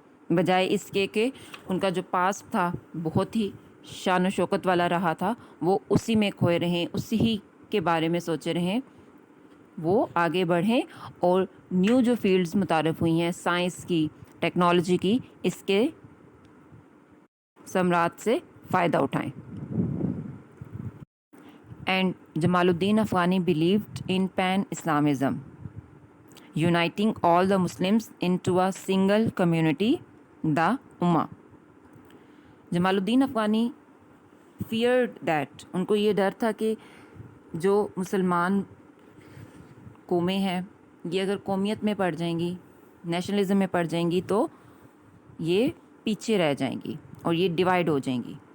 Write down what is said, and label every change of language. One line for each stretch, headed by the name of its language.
Urdu: بجائے اس کے کہ ان کا جو پاسٹ تھا بہت ہی شان و شوکت والا رہا تھا، وہ اسی میں کھوئے رہیں، اسی ہی کے بارے میں سوچے رہیں، وہ آگے بڑھیں اور نیو جو فیلڈز متعارف ہوئی ہیں سائنس کی، ٹیکنالوجی کی، اس کے ثمرات سے فائدہ اٹھائیں.
English: And Jamaluddin Afghani believed in pan-Islamism, uniting all the Muslims into a single community, the Ummah.
Urdu: Jamal Uddin Afghani
English: feared that،
Urdu: ان کو یہ ڈر تھا کہ جو مسلمان قومیں ہیں یہ اگر قومیت میں پڑ جائیں گی، نیشنلزم میں پڑ جائیں گی تو یہ پیچھے رہ جائیں گی اور یہ ڈیوائیڈ ہو جائیں گی.